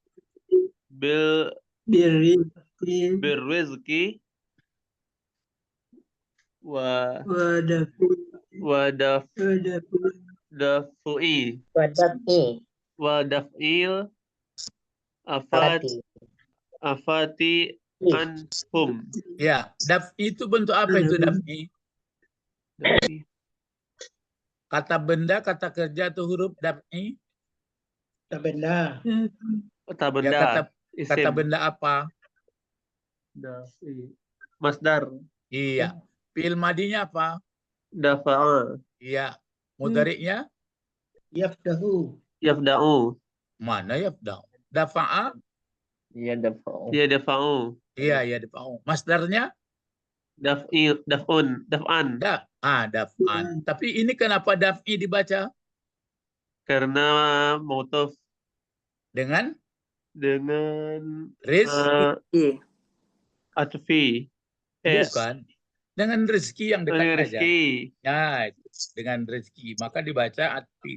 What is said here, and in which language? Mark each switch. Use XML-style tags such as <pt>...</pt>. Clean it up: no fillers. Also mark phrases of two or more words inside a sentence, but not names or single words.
<ar>Birizki. Birrizki. Wadaf'i. Dafu'i. Wadaf'i. Wadaf'il. Alati. آفات عنهم.</ar> <id>Ya, daf'i itu bentuk apa itu daf'i? Kata benda, kata kerja atau huruf daf'i? Tak benda. Kata Ya, benda. kata benda apa? Dafi. Masdar. Iya. Fi'il madinya apa? Dafa'a. Iya. Mudhari'nya? Yafdahu. Yafda'u. Mana yafda'u? Dafa'a? Iya dafa'u. Iya dafa'u. Iya, ya dafa'u. Masdarnya? Daf'an. Daf'an. Tapi ini kenapa daf'i dibaca? Karena mutaf Dengan? Riz. Iya. Atfi. Bukan. Dengan rezeki yang dekat saja. Rezeki. Ya, dengan rezeki. Maka dibaca atfi.</id>